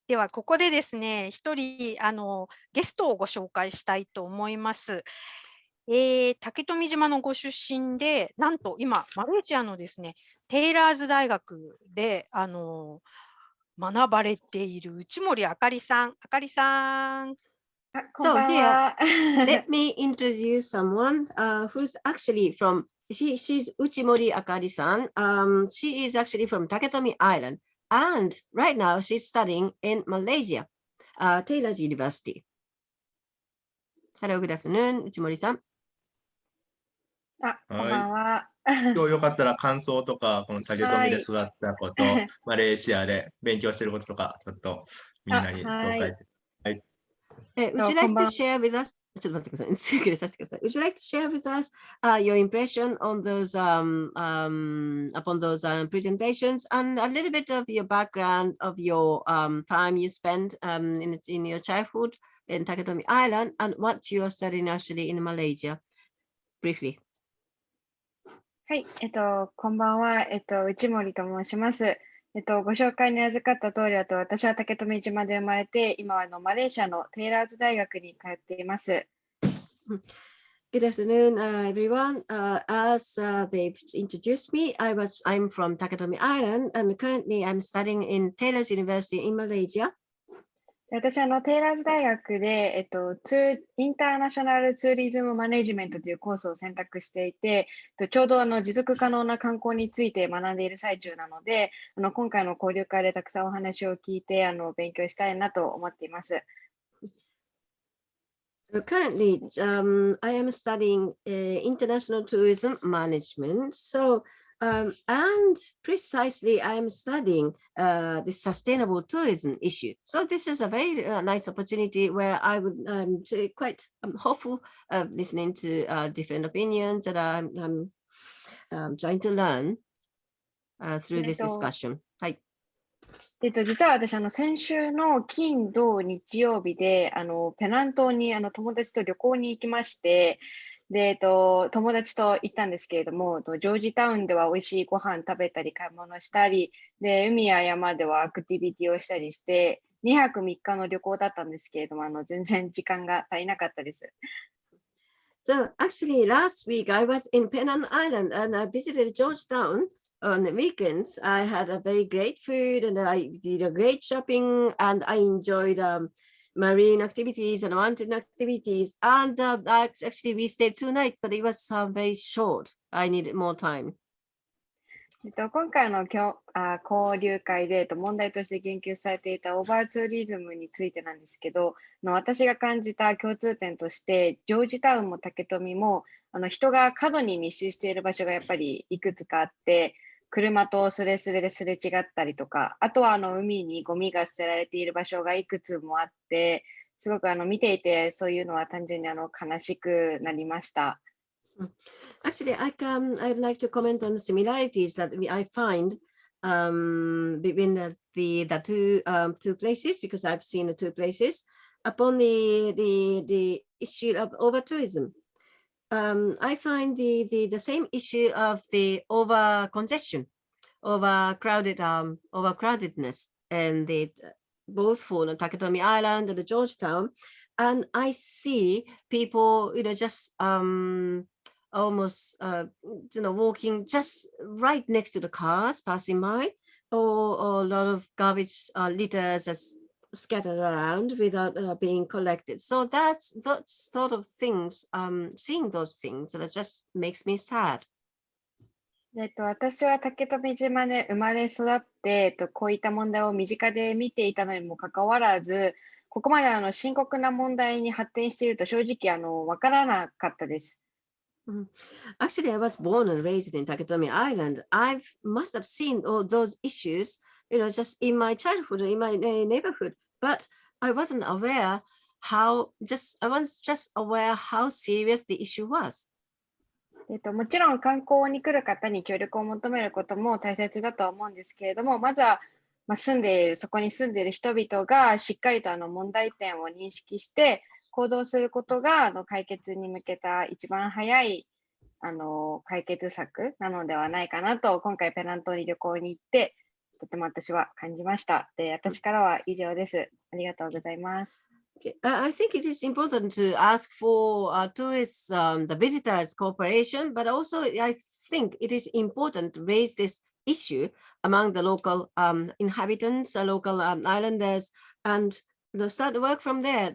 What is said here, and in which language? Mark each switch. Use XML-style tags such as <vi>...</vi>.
<ja>では、ここでですね、一人ゲストをご紹介したいと思います。竹富島のご出身で、なんと今、マレーシアのですね、テイラーズ大学で学ばれている内森あかりさん。あかりさん。</ja> <en>So here, let me introduce someone who's actually from, she's Uchimori Akari-san. She is actually from Taketomi Island. And right now she's studying in Malaysia, Taylor's University. Hello, good afternoon, Uchimori-san.</en> <ja>こんばんは。今日よかったら感想とか、この竹富で育ったこと、マレーシアで勉強していることとか、ちょっとみんなに紹介。</ja> <en>Would you like to share with us? Would you like to share with us your impression on those upon those presentations and a little bit of your background of your time you spent in your childhood in Taketomi Island and what you are studying actually in Malaysia? Briefly.</en> <ja>はい、こんばんは、内森と申します。ご紹介に預かった通りだと、私は竹富島で生まれて、今はマレーシアのテイラーズ大学に通っています。</ja> <en>Good afternoon, everyone. As they've introduced me, I'm from Taketomi Island, and currently I'm studying in Taylor's University in Malaysia.</en> <ja>私、テイラーズ大学で、インターナショナルツーリズムマネジメントというコースを選択していて、ちょうど持続可能な観光について学んでいる最中なので、今回の交流会でたくさんお話を聞いて、勉強したいなと思っています。</ja> <en>Currently, I am studying international tourism management. And precisely, I am studying the sustainable tourism issue. So this is a very nice opportunity where I would quite hopeful of listening to different opinions that I'm trying to learn through this discussion.</en> <ja>はい。実は私、先週の金、土、日曜日で、ペナン島に友達と旅行に行きまして、で、友達と行ったんですけれども、ジョージタウンでは美味しいご飯食べたり、買い物したり、で、海や山ではアクティビティをしたりして、2泊3日の旅行だったんですけれども、全然時間が足りなかったです。</ja> <en>So actually, last week I was in Penang Island and I visited Georgetown. On the weekends, I had a very great food and I did a great shopping and I enjoyed marine activities and mountain activities. And actually, we stayed 2 nights, but it was very short. I needed more time.</en> <ja>今回の交流会で問題として言及されていたオーバーツーリズムについてなんですけど、私が感じた共通点として、ジョージタウンも竹富も人が過度に密集している場所がやっぱりいくつかあって、車とスレスレですれ違ったりとか、あとは海にゴミが捨てられている場所がいくつもあって、すごく見ていてそういうのは単純に悲しくなりました。</ja> <en>Actually, I'd like to comment on the similarities that I find between the two places, because I've seen the 2 places upon the issue of over tourism. I find the same issue of the over congestion, overcrowdedness, and both for the Taketomi Island and the Georgetown. And I see people, just almost, walking just right next to the cars passing by, or a lot of garbage litters as scattered around without being collected. So that's sort of things, seeing those things that just makes me sad.</en> <ja>私は竹富島で生まれ育って、こういった問題を身近で見ていたのにもかかわらず、ここまで深刻な問題に発展していると正直わからなかったです。</ja> <en>Actually, I was born and raised in Taketomi Island. I must have seen all those issues, just in my childhood, in my neighborhood. But I wasn't aware I was just aware how serious the issue was.</en> <ja>もちろん観光に来る方に協力を求めることも大切だとは思うんですけれども、まずはそこに住んでいる人々がしっかりと問題点を認識して行動することが解決に向けた一番早い解決策なのではないかなと、今回ペナン島に旅行に行ってとても私は感じました。で、私からは以上です。ありがとうございます。</ja> <en>I think it is important to ask for tourists, the visitors' cooperation, but also I think it is important to raise this issue among the local inhabitants, local islanders, and start to work from there.</en>